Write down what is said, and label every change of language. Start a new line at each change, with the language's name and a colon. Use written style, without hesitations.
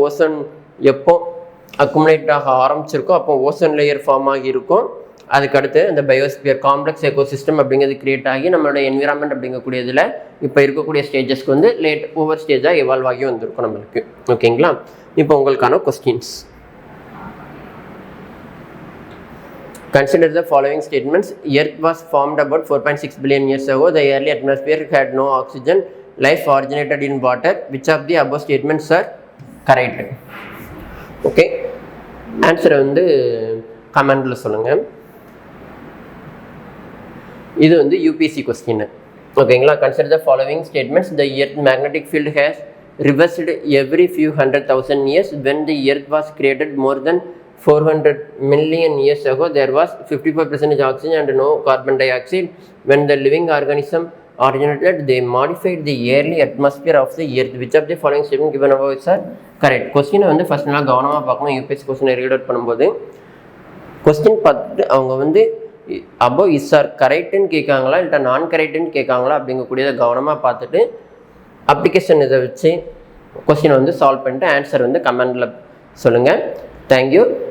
Tamil: Ocean எப்போ accumulate ஆக ஆரம்பிச்சிருக்கோ அப்போ ஓசன் லேயர் ஃபார்ம் ஆகியிருக்கும். அதுக்கடுத்து இந்த பயோஸ்பியர் காம்ப்ளெக்ஸ் எக்கோசிஸ்டம் அப்படிங்கிறது கிரியேட் ஆகி நம்மளோட என்விரான்மெண்ட் அப்படிங்கக்கூடியதில் இப்போ இருக்கக்கூடிய ஸ்டேஜஸ்க்கு வந்து ஒவ்வொரு ஸ்டேஜாக எவால்வ் ஆகி வந்திருக்கும் நம்மளுக்கு. ஓகேங்களா, இப்போ உங்களுக்கான questions.
English: Consider the following statements. Earth was formed about 4.6 billion years ago. The early atmosphere had no oxygen. Life originated in water. Which of the above statements are correct? Okay.
Tamil: Answer வந்து கமெண்ட்ல சொல்லுங்க. இது வந்து UPSC question. ஓகேங்களா.
English: Consider the following statements. The earth magnetic field has reversed every few 100,000 years. When the earth was created more than 400 million years ago, there was 54% oxygen and no carbon dioxide. When the living organism originated, they modified the early atmosphere of the earth. Which of the following statement given above is correct?
Tamil: கொஸ்டினை வந்து first நாள் கவனமாக பார்க்கணும். UPSC கொஸ்டினை read out பண்ணும்போது question பார்த்துட்டு அவங்க வந்து அபோவ் இஸ் ஆர் கரெக்டுன்னு கேட்காங்களா இல்லை நான் கரெக்டுன்னு கேட்காங்களா அப்படிங்கக்கூடியதை கவனமாக பார்த்துட்டு அப்ளிகேஷன் இதை வச்சு கொஸ்டினை வந்து சால்வ் பண்ணிட்டு ஆன்சர் வந்து கமெண்டில் சொல்லுங்கள். தேங்க்யூ.